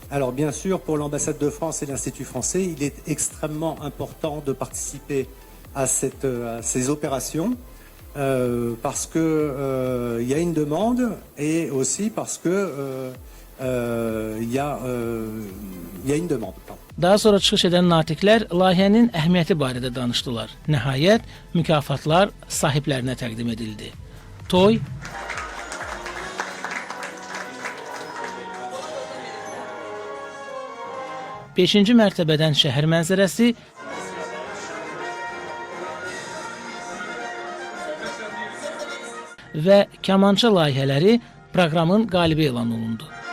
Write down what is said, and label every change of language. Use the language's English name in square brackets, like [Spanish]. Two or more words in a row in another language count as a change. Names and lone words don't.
[French] Alors bien sûr, pour l'ambassade de France et l'Institut français, il est extrêmement important de participer à ces opérations parce que y a une demande et aussi parce que y a une demande. [Azerbaijani] Daha sonra çıxış edən natiqlər layihənin əhəmiyyəti barədə danışdılar. Nəhayət, mükafatlar sahiblərinə təqdim edildi. Toy 5-ci mərtəbədən şəhər mənzərəsi və kamança layihələri proqramın qalibi elan olundu.